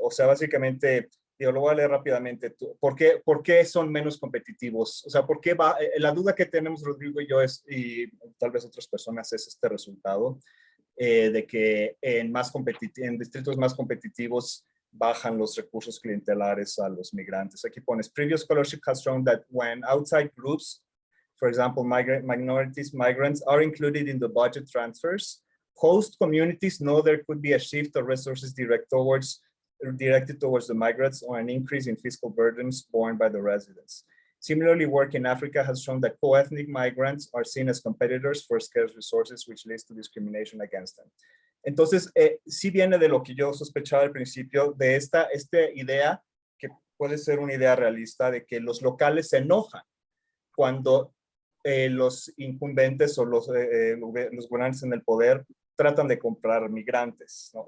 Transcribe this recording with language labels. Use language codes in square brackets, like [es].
[es] O sea, básicamente, digo, lo voy a leer rápidamente. ¿Por qué son menos competitivos? O sea, ¿por qué va? La duda que tenemos Rodrigo y yo es, y tal vez otras personas, es este resultado de que en distritos más competitivos bajan los recursos clientelares a los migrantes. Aquí pones, [en] previous scholarship has shown that when outside groups, for example, minorities, migrants, are included in the budget transfers, host communities know there could be a shift of resources directed towards the migrants or an increase in fiscal burdens borne by the residents. Similarly, work in Africa has shown that co-ethnic migrants are seen as competitors for scarce resources, which leads to discrimination against them. [es] Entonces, sí viene de lo que yo sospechaba al principio, de esta idea, que puede ser una idea realista, de que los locales se enojan cuando los incumbentes o los gobernantes en el poder tratan de comprar migrantes, ¿no?